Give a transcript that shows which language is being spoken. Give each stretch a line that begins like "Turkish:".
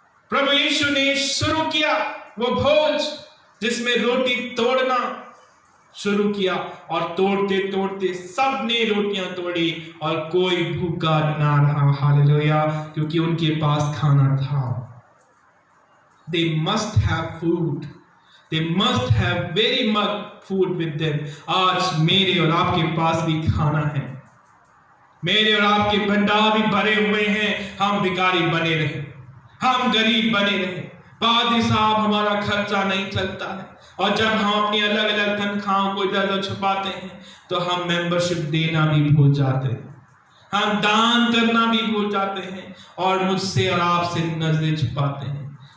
Hindi: प्रभु यीशु ने शुरू किया वो भोज जिसमें रोटी तोड़ना शुरू किया, और तोड़ते तोड़ते सब ने रोटियां तोड़ी और कोई भूखा ना रहा। हालेलुया, क्योंकि उनके पास खाना था।
English: They must have food. They must have very much food with them.
Hindi: आज मेरे और आपके पास भी खाना है। मेरे और आपके भंडार भी भरे हुए हैं। हम भिखारी बने रहे, हम गरीब बने रहे, पादरी साहब हमारा खर्चा नहीं चलता है, और जब हम अपनी अलग अलग तनख्वाहों को इधर उधर छुपाते हैं तो हम मेंबरशिप देना भी भूल जाते हैं, हम दान करना भी भूल जाते हैं, और मुझसे और आपसे नजरें छुपाते हैं।